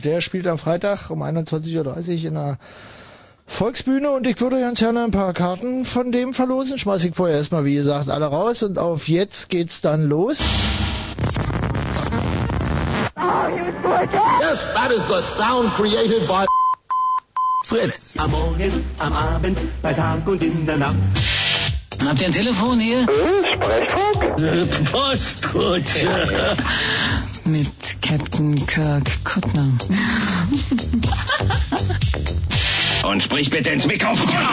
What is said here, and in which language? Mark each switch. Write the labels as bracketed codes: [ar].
[de] Der spielt am Freitag um 21.30 Uhr in der Volksbühne und ich würde ganz gerne ein paar Karten von dem verlosen. Schmeiß ich vorher erstmal, wie gesagt, alle raus und auf jetzt geht's dann los. [en] Oh, yes, that is the sound created by Fritz. [de] Am Morgen, am Abend, bei Tag und in der Nacht. Habt ihr ein Telefon hier? Sprechfunk? Postkutsche. Ja, ja. Mit Captain Kirk Kuttner. Und sprich bitte ins Mikrofon.